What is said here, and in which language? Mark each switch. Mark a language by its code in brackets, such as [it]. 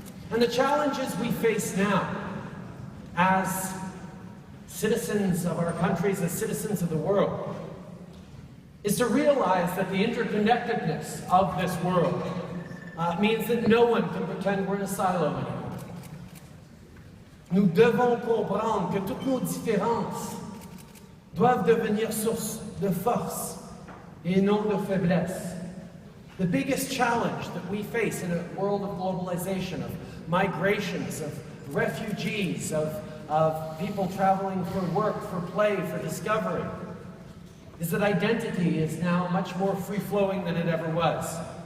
[en] And the challenges we face now as citizens of our countries, as citizens of the world, is to realize that the interconnectedness of this world means that no one can pretend we're in a silo anymore. [fr] Nous devons comprendre que toutes nos différences doivent devenir source de force et non de faiblesse. [en] The biggest challenge that we face in a world of globalization, of migrations, of refugees, of people traveling for work, for play, for discovery, is that identity is now much more free-flowing than it ever was.